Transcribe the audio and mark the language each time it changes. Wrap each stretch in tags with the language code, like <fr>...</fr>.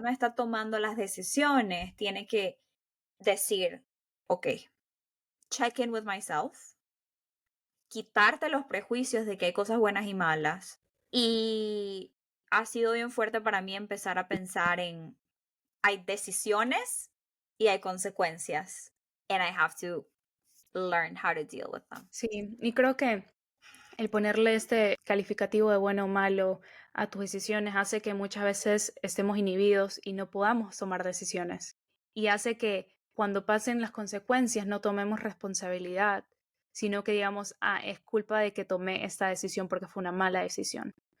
<es>uno está tomando las decisiones, tiene que decir, ok,</es> <en>check in with myself,</en> <es>quitarte los prejuicios de que hay cosas buenas y malas. Y ha sido bien fuerte para mí empezar a pensar en, hay decisiones y hay consecuencias.</es> <en>And I have to learn how to deal with them.</en> <es>sí, y creo que el ponerle este calificativo de bueno o malo a tus decisiones hace que muchas veces estemos inhibidos y no podamos tomar decisiones. Y hace que cuando pasen las consecuencias no tomemos responsabilidad, sino que digamos, ah, es culpa de que tomé esta decisión porque fue una mala decisión.</es>